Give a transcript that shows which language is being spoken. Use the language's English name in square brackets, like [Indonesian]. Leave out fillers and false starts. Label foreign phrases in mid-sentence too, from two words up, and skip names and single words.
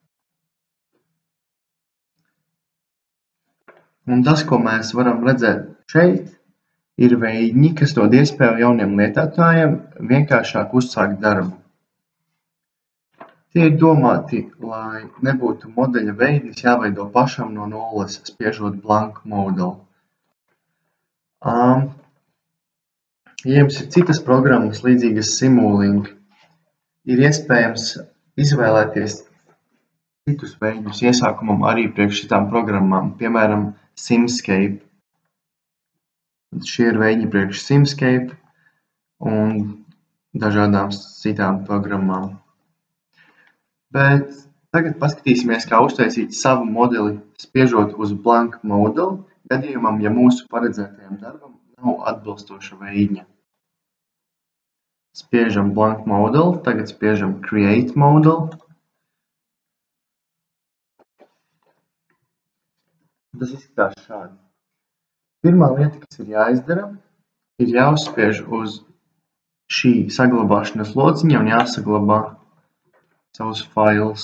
[Latvian] Un tas, ko mēs varam redzēt šeit, ir veidņi, kas dod iespēju jauniem lietotājiem vienkāršāk uzsākt darbu. Tie ir domāti, lai nebūtu modeļa veidnis jāveido pašam no nulles, spiežot [English] blank model. [Latvian] Ja jums ir citas programmas līdzīgas Simulink, ir iespējams izvēlēties citus veidus iesākumam arī priekš šitām programmām, piemēram, Simscape. Šie ir veidņi priekš Simscape un dažādām citām programmām. Bet tagad paskatīsimies, kā uztaisīt savu modeli, spiežot uz [English] blank model, [Latvian] gadījumam, ja mūsu paredzētajam darbam nav atbilstoša veidņa. Spiežam [English] blank model, [Latvian] tagad spiežam [English] create model. [Latvian] Tas izskatās šādi. Pirmā lieta, kas ir jāizdara, ir jāuzspiež uz šī saglabāšanas lociņa un jāsaglabā savus failus.